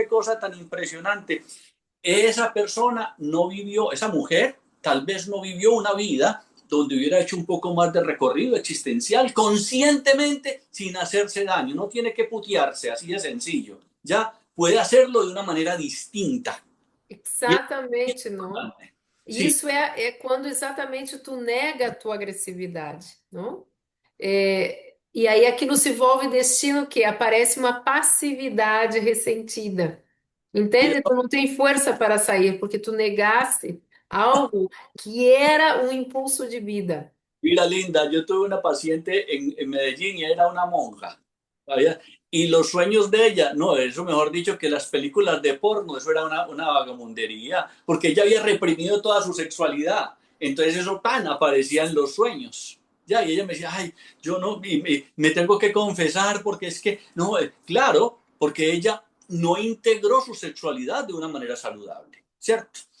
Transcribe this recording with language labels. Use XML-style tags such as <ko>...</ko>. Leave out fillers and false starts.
<es>Qué cosa tan impresionante. Esa persona no vivió, esa mujer tal vez no vivió una vida donde hubiera hecho un poco más de recorrido existencial conscientemente sin hacerse daño. No tiene que putearse, así de sencillo. Ya puede hacerlo de una manera distinta. Y es</es> <pt>Exatamente, não?</pt> <es>importante. Sí,</es> <pt>Isso é quando exatamente tu nega a tua agressividade, não? E aí aquilo se envolve destino que aparece uma passividade ressentida. Entende? Tu não tem força para sair, porque tu negaste algo que era um impulso de vida.</pt> <es>mira, Linda, yo tuve una paciente en Medellín y era una monja. ¿Sabías? Y los sueños de ella, no, eso mejor dicho que las películas de porno, eso era una vagamundería, porque ella había reprimido toda su sexualidad. Entonces eso tan aparecía en los sueños. Ya, y ella me decía, ay, yo no, me tengo que confesar porque es que, no, claro, porque ella no integró su sexualidad de una manera saludable, ¿cierto?</es>